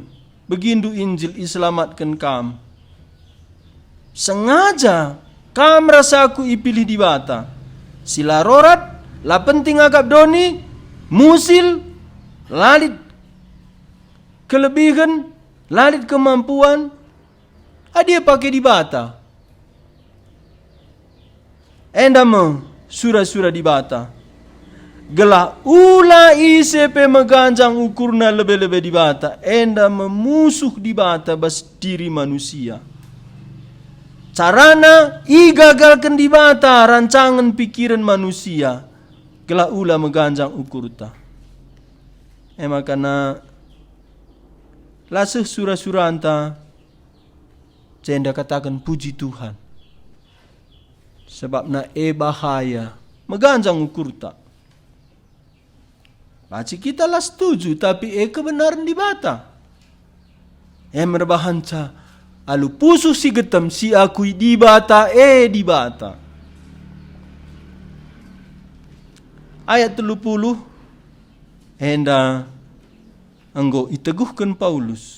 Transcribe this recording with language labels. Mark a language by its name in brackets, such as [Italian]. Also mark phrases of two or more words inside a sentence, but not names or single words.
[Batak Karo] Begindu Injil iselamatkan kam. Sengaja kam rasa aku ipilih di bata. Sila rorat, la penting agak doni, musil, lalit kelebihan, lalit kemampuan, dia pakai di bata. Endam surah-surah di bata. Gelah ula ICP meganjang ukurna lebih-lebih di bata. Endam memusuh di bata bas diri manusia. Carana igagalkan di bata rancangan pikiran manusia. Gelah ula meganjang ukurta. Makana laseh surah-surah anta cenda katakan puji Tuhan. Sebab na bahaya meganjang ukurta. Baci kita lah setuju, tapi kebenaran di bata. Merbahanca, alu pusu si getem si akui di bata, di bata. Ayat 30, enda anggo iteguhkan Paulus.